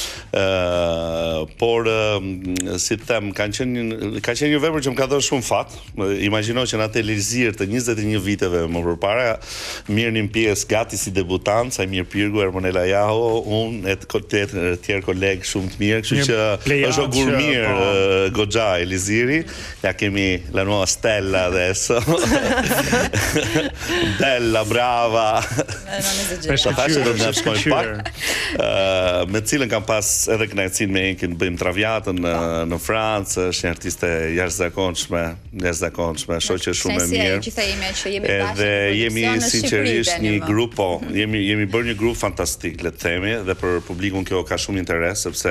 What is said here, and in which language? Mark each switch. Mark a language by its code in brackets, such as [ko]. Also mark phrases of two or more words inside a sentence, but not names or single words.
[sq] Por si them, ka qenë një vepër që më ka dhënë shumë fat. Imagjino që në atë Elizir të 21 viteve më përpara mirënin pjesë gati si debutant, Sajmir Pirgu, Ermonela Jaho, unë e tjerë kolegë shumë të mirë, kështu që është gur mirë goxha Eliziri. Ja kemi [it] la nuova Stella adesso. Bella, brava. [sq] Ta thashë do të shkojmë pak. Me cilën kam pas edhe kënaqësinë me Enkin, bëjmë Traviatën në Francë, është një artiste jashtëzakonshme, shoqe shumë e mirë. Edhe jemi sinqerisht një grup, jemi bërë një grup fantastik, le të themi, dhe për publikun kjo ka shumë interes, sepse